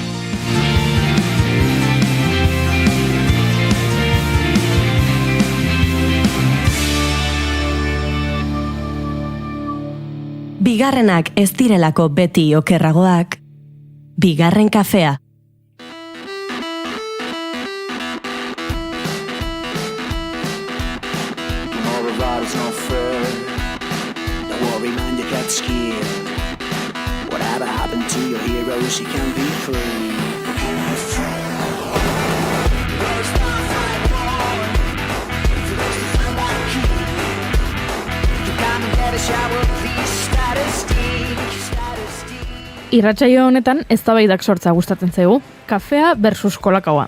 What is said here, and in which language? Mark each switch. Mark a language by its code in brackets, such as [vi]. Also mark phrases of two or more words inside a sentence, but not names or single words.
[eu] Bigarrenak ez direlako beti okerragoak, bigarren kafea. [en] Whatever happened to your heroes, you can be free. [eu] Irratsaio honetan eztabaidak sortza gustatzen zaigu. Kafea versus kolakaua.